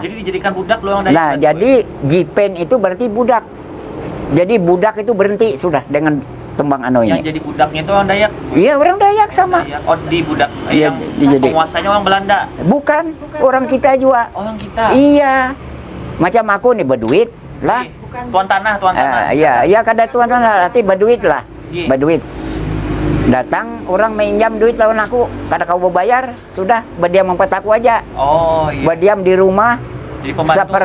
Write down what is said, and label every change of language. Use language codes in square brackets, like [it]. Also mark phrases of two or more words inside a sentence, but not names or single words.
[id] Jadi dijadikan budak loh orang Dayak. Nah, jadi jipen itu berarti budak. Jadi budak itu berhenti sudah dengan Tumbang Anoy ini. Yang jadi budaknya itu orang Dayak? Iya, orang Dayak sama. Oh, di budak. Iya, yang penguasanya orang Belanda? Bukan, orang kita juga. Orang kita? Iya. [bjn] Macam aku nih berduit lah. Tuan tanah. Iya, kada tuan tanah, nanti berduit lah. Berduit. Datang orang minjam duit lawan aku, kada kau bayar, sudah berdiam empat aku aja. Oh iya. Berdiam di rumah.